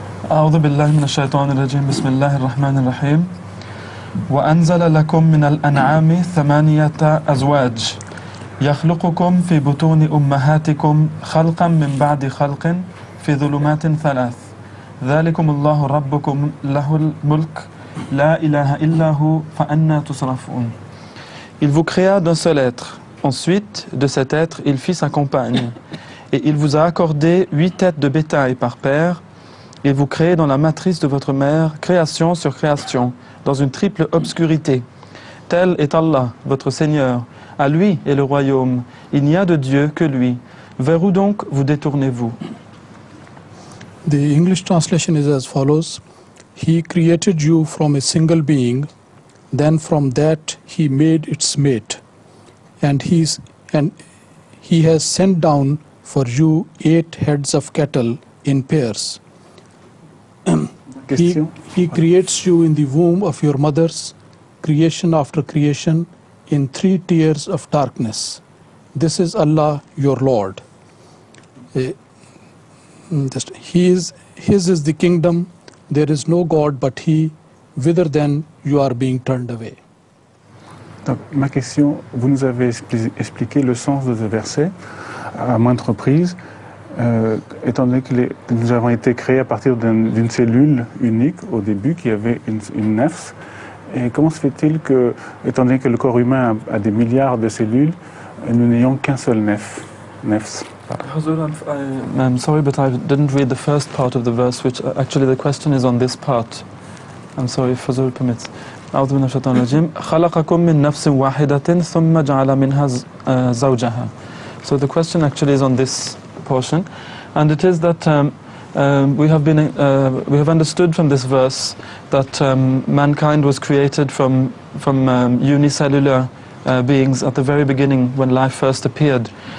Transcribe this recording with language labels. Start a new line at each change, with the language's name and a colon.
Arabic: أعوذ بالله من الشيطان الرجيم بسم الله الرحمن الرحيم وأنزل لكم من الأنعام 8 أزواج يخلقكم في بطون أمهاتكم خلقا من بعد خلق في ظلمات 3 ذلكم الله ربكم له الملك لا إله إلا هو فأنى تصرفون.
French: Il vous créa d'un seul être. Ensuite, de cet être, il fit sa compagne. Et il vous a accordé 8 têtes de bétail par paire. Et vous créez dans la matrice de votre mère création sur création, dans une triple obscurité. Tel est Allah, votre Seigneur. À lui est le royaume. Il n'y a de Dieu que lui. Vers où donc vous détournez-vous?
English: The English translation is as follows. He created you from a single being, then from that he made its mate. And he has sent down for you 8 heads of cattle in pairs. He creates you in the womb of your mothers, creation after creation, in 3 tiers of darkness. This is Allah, your Lord. His is the kingdom. There is no God but He. Whither then you are being turned away.
French: Donc, ma question, vous nous avez expliqué le sens de ce verset à maintes reprises. Étant donné que nous avons été créés à partir d'une cellule unique au début, qui avait une nefs, et comment se fait-il que, étant donné que le corps humain a des milliards de cellules, nous n'ayons qu'un seul nefs?
English: I'm sorry, but I didn't read the first part of the verse, which actually the question is on this part. I'm sorry if Fazul permits.
Arabic: أعوذ من الشيطان الرجيم خلقكم من نفس واحدة ثم جعل منها زوجها.
English: So the question actually is on this portion, and it is that we have understood from this verse that mankind was created from unicellular beings at the very beginning when life first appeared.